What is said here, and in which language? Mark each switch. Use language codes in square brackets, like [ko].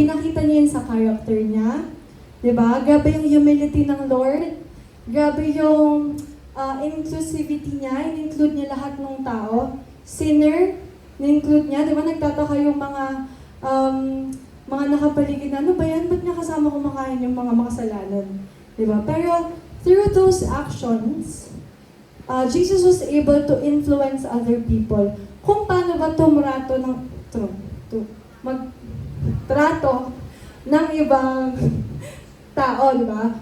[tl] Pinakita niya yun sa character niya. Diba? Grabe yung humility ng Lord. Grabe yung inclusivity niya. In-include niya lahat ng tao. Sinner, in-include niya. Diba? Nagtataka yung mga nakapaligid na, ano ba yan? Ba't niya kasama kumakain yung mga makasalanan? Diba? [en] Pero through those actions, Jesus was able to influence other people. [tl] Kung paano ba tumrato ng magtrato ng ibang tao, di ba?